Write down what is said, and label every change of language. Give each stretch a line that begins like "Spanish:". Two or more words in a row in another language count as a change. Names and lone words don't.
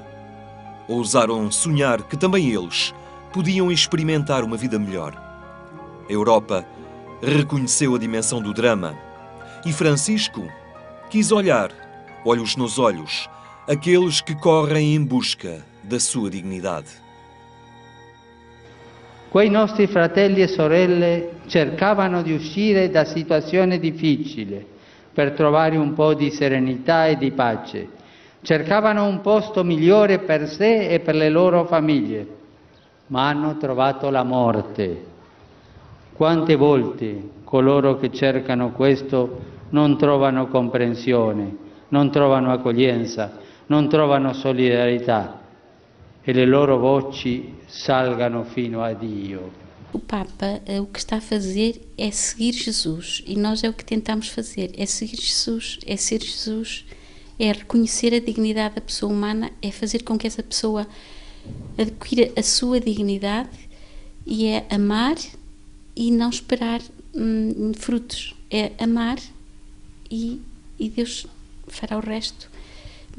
Portuguese: Ousaram sonhar que também eles podiam experimentar uma vida melhor. A Europa reconheceu a dimensão do drama e Francisco quis olhar, olhos nos olhos, aqueles que correm em busca da sua dignidade.
Italian: Quei nostri fratelli e sorelle cercavano di uscire da situazioni difficili per trovare un po' di serenità e di pace. Cercavano un posto migliore per sé e per le loro famiglie, ma hanno trovato la morte. Quante volte coloro che cercano questo non trovano comprensione, non trovano accoglienza, non trovano solidarietà e le loro voci salgano fino a Dio.
Portuguese: O Papa o que está a fazer é seguir Jesus e nós é o que tentamos fazer, é seguir Jesus, é ser Jesus, é reconhecer a dignidade da pessoa humana, é fazer com que essa pessoa adquira a sua dignidade e é amar e não esperar frutos, é amar e Deus fará o resto.